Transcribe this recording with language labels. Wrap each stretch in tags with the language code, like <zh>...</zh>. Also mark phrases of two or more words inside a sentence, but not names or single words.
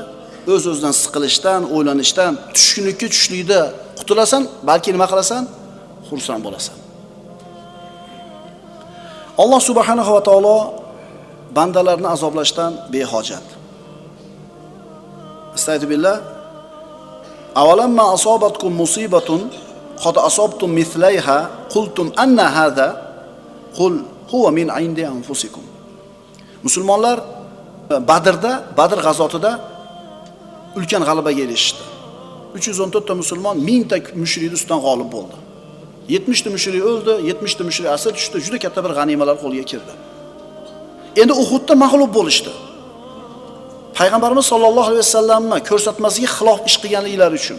<uz>O'z-o'zidan siqilishdan, o'ylanishdan, tushlikda qutulasan, balki nima qilasan? Xursand bo'lasan. Alloh</uz> <ar>سبحانه وتعالى</ar> <uz>bandalarni azoblashdan behojat. Astagfirullah.</uz> <ar>أولما أصابتكم مصيبة قد أصبتم مثليها قلتم أنى هذا قل هو من عند أنفسكم.</ar> <uz>Musulmonlar Badr g'azotida ulkan g'alabaga erishdi. 314 ta musulmon 1000 ta mushrikning ustidan g'olib bo'ldi. 70 ta mushrik o'ldi, 70 ta mushrik asir tushdi, juda katta bir g'animalar qo'lga kirdi. Endi Uhudda mag'lub bo'lishdi. Payg'ambarimiz</uz> <ar>صلى الله عليه وسلم</ar> <uz>ko'rsatmasiga xilof ish qilganliklari uchun.</uz>